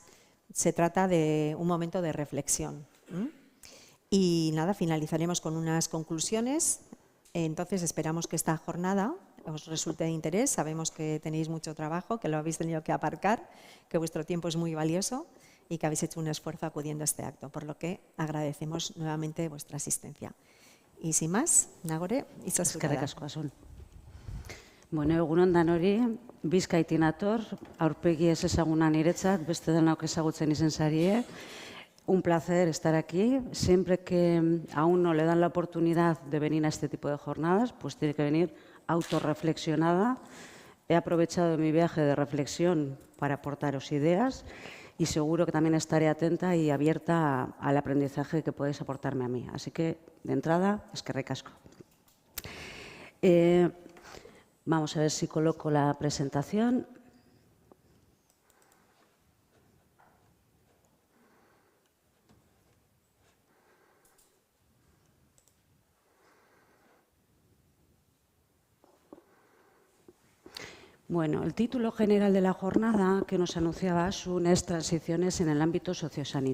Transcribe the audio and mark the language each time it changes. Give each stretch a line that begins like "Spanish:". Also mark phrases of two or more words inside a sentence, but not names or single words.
Spanish: Se trata de un momento de reflexión. Y nada, finalizaremos con unas conclusiones. Entonces esperamos que esta jornada os resulte de interés. Sabemos que tenéis mucho trabajo, que lo habéis tenido que aparcar, que vuestro tiempo es muy valioso y que habéis hecho un esfuerzo acudiendo a este acto, por lo que agradecemos nuevamente vuestra asistencia. Y sin más, Nagore,
Basque: eskerrik asko, Asun. Bueno, egunon danori, Bizkaitik nator, aurpegi ez ezaguna niretzat, beste denok ezagutzen izen zarie.
Spanish: Un placer estar aquí. Siempre que a uno le dan la oportunidad de venir a este tipo de jornadas, pues tiene que venir autorreflexionada. He aprovechado mi viaje de reflexión para aportaros ideas y seguro que también estaré atenta y abierta al aprendizaje que podéis aportarme a mí. Así que, de entrada,
Basque: eskerrik asko.
Spanish: Vamos a ver si coloco la presentación. Bueno, el título general de la jornada que nos anunciaba Asun es Transiciones en el ámbito sociosanitario.